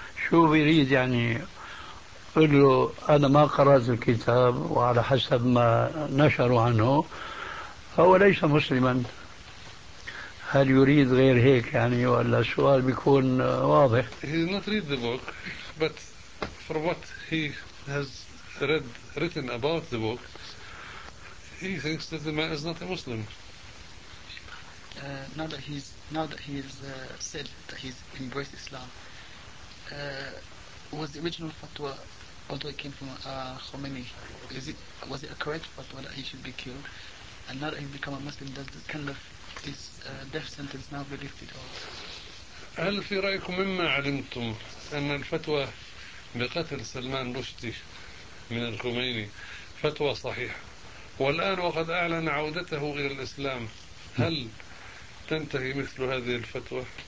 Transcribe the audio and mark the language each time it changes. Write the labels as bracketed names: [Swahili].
[Arabic] شو بيريد يعني؟ قل له أنا ما قرأت الكتاب وعلى حسب ما نشروا عنه فهو ليس مسلما. هل يريد غير هيك يعني؟ ولا السؤال بيكون واضح؟ [English] He did not read the book, but for what he has written about the book, he thinks that the man is not a Muslim. Now that he's said that he's embraced Islam, was the original fatwa, although it came from Khomeini, was it a correct fatwa that he should be killed? And now that he's become a Muslim, does this kind of his death sentence now be lifted or? [Arabic] هل في رأيكم مما علمتم أن الفتوى بقتل سلمان رشدي من الخميني فتوى صحيحة، والآن وقد أعلن عودته إلى الإسلام، هل تنتهي مثل هذه الفتوى؟